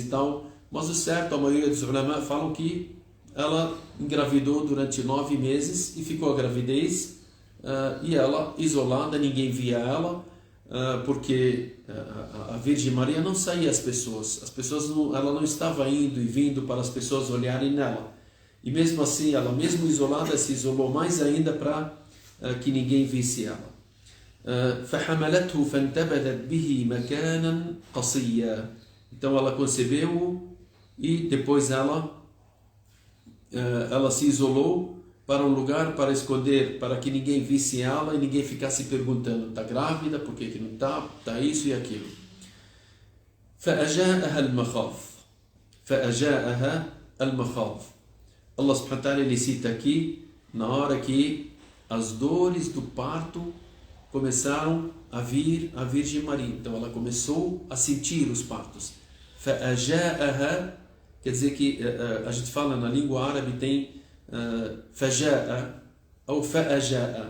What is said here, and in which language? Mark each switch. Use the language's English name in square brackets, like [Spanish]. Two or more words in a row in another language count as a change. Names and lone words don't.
[Portuguese] tal, mas o certo, a maioria dos ulama falam que ela engravidou durante 9 meses e ficou a gravidez, e ela isolada, ninguém via ela, porque a Virgem Maria não saía às pessoas, ela não estava indo e vindo para as pessoas olharem nela, e mesmo assim, ela mesmo isolada, se isolou mais ainda para que ninguém visse ela. [Arabic] فَحَمَلَتْهُ فَانْتَبَذَتْ بِهِ مَكَانًا قَصِيًّا. [Portuguese] Então ela concebeu e depois ela se isolou para um lugar para esconder, para que ninguém visse ela e ninguém ficasse perguntando, está grávida, por que não está, está isso e aquilo. [Arabic] فَأَجَاءَهَا الْمَخَاض. [Portuguese] Allah [Arabic] سبحانه وتعالى [Portuguese] ele cita aqui, na hora que as dores do parto começaram a vir a Virgem Maria. Então ela começou a sentir os partos. فَأَجَاءَهَا quer dizer que a gente fala na língua árabe, tem فَجَاءَ ou فَأَجَاءَ.